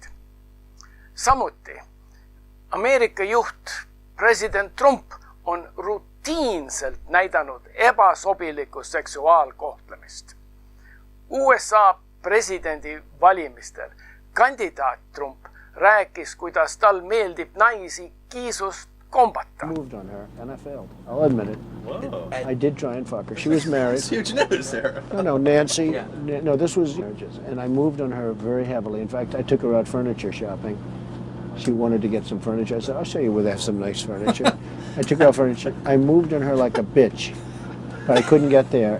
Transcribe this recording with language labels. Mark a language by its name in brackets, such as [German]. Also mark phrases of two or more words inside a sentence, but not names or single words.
[Estonian] Samuti Ameerika juht president Trump on rutiinselt näidanud ebasobilikku seksuaalkohtlemist. USA presidendi valimistel kandidaat Trump rääkis, kuidas tal meeldib naisi kiisust kombata. [English] I moved on her and I failed. I'll admit it. Whoa. I did try and fuck her. She was married. That's huge news, Sarah. No, Nancy. Yeah. No, this was marriages. And I moved on her very heavily. In fact, I took her out furniture shopping. She wanted to get some furniture. I said, I'll show you where they have some nice furniture. I took her out furniture. I moved on her like a bitch, but I couldn't get there.